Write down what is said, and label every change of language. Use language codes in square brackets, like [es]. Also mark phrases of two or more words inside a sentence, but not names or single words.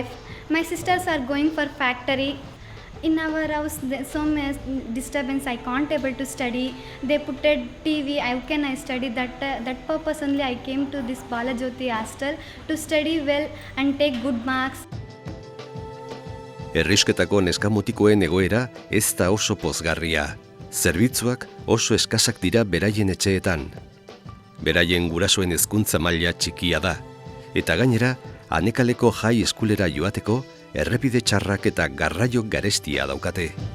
[en] My sisters are going for factory. In our house, there's so much disturbance. I can't able to study. They put a TV. How can I study? That purpose only I came to this Bala Jyoti hostel to study well and take good marks. [eu] Herrisketako neskamutikoen egoera ez da oso pozgarria. Zerbitzuak oso eskasak dira beraien etxeetan. Beraien gurasoen hezkuntza maila txikia da, eta gainera, Anekaleko jai eskulera joateko, errepide txarrak eta garraio garestia daukate.